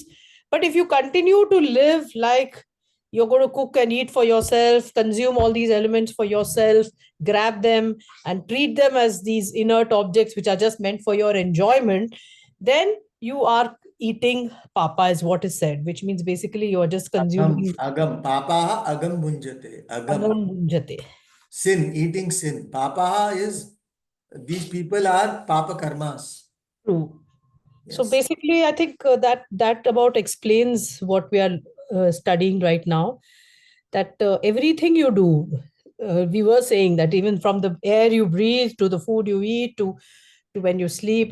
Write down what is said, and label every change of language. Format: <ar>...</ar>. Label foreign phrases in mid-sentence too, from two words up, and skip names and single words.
<en>But if you continue to live like you're going to cook and eat for yourself, consume all these elements for yourself, grab them and treat them as these inert objects which are just meant for your enjoyment, then you are eating papa, is what is said, which means basically you are just</en> <sa>Agam,</sa> <en>consuming</en> <sa>अघं पापः अघं भुञ्जते. Agam, अघं भुञ्जते.</sa> <en>sin, eating sin. Papaha is, these people are papa karmas. True. So Yes. basically, I think that about explains what we are studying right now. That everything you do, we were saying that even from the air you breathe to the food you eat to when you sleep.</en>